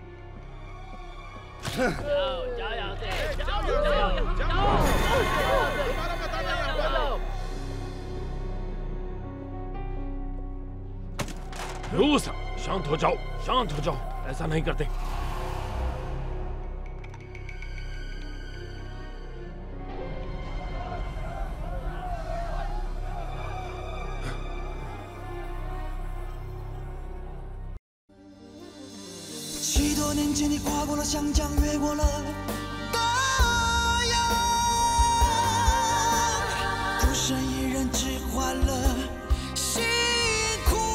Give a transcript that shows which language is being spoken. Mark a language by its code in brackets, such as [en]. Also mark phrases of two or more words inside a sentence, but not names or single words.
[hi] रूस, शांत हो जाओ, शांत हो जाओ, ऐसा नहीं करते। [zh] 许多年前，你跨过了湘江，越过了大洋，孤身一人，只换了辛苦。